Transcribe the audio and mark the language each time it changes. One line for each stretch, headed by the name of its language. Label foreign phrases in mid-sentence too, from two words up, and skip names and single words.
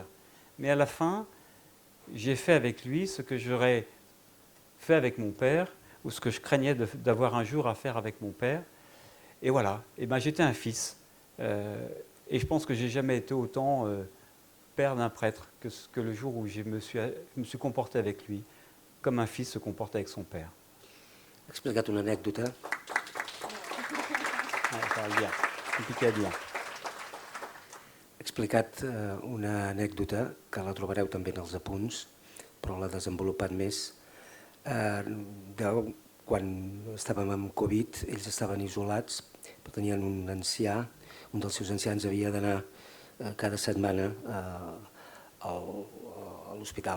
French: Mais à la fin, j'ai fait avec lui ce que j'aurais fait avec mon père, ou ce que je craignais d'avoir un jour à faire avec mon père. Et voilà, et ben, j'étais un fils. Et je pense que je n'ai jamais été autant père d'un prêtre que le jour où je me suis comporté avec lui, comme un fils se comporte avec son père.
Catalan: He explicat una anècdota.
French: Bien, compliqué à dire.
Catalan: He explicat una anècdota que la trobareu també en els apunts, però l'ha desenvolupat més. Quan estàvem amb Covid, ells estaven isolats, però tenien un ancià, un dels seus ancians havia d'anar cada setmana a l'hospital.